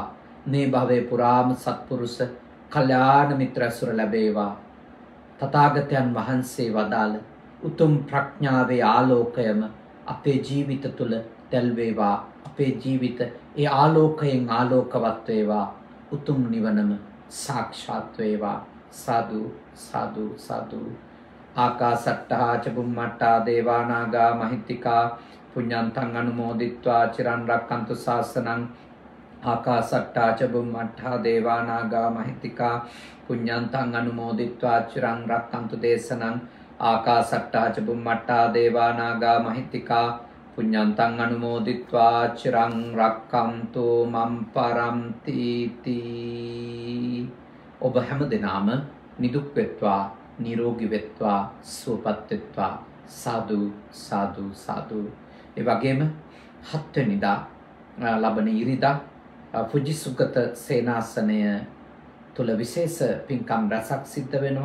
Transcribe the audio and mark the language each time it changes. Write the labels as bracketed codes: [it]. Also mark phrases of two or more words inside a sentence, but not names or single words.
[si] මේ භවයේ පුරාම සත්පුරුෂ කල්යාණ මිත්‍ර ඇසුර ලැබේවා. තථාගතයන් වහන්සේ වදාළ උතුම් ප්‍රඥාවේ ආලෝකයම අපේ ජීවිත තුළ දැල් වේවා. අපේ ජීවිත ඒ ආලෝකයෙන් ආලෝකවත් වේවා. උතුම් නිවනම සාක්ෂාත් වේවා. සාදු සාදු සාදු. [pi] ආකාසට්ටා ච බුම්මට්ටා දේවා නාග මහිත්‍තිකා පුඤ්ඤන්තං අනුමෝදිත්වා චිරන් රක්ඛන්තු ශාසනං. ආකාසට්ටා ච බුම්මට්ටා දේවා නාග මහිත්‍තිකා පුඤ්ඤන්තං අනුමෝදිත්වා චිරන් රක්ඛන්තු දේශනං. ආකාසට්ටා ච බුම්මට්ටා දේවා නාග මහිත්‍තිකා පුඤ්ඤන්තං අනුමෝදිත්වා චිරං රක්ඛන්තු මම් පරන්ති තී. [si] ඔබ හැම දිනම නිදුක් වෙත්වා, නිරෝගී වෙත්වා, සුවපත් වෙත්වා. සාදු සාදු සාදු. ඒ වගේම 7 වෙනිදා ලබන ඉරිදා ෆුජිසුගත සේනාසනය තුල විශේෂ පින්කම් රැසක් සිද්ධ වෙනවා.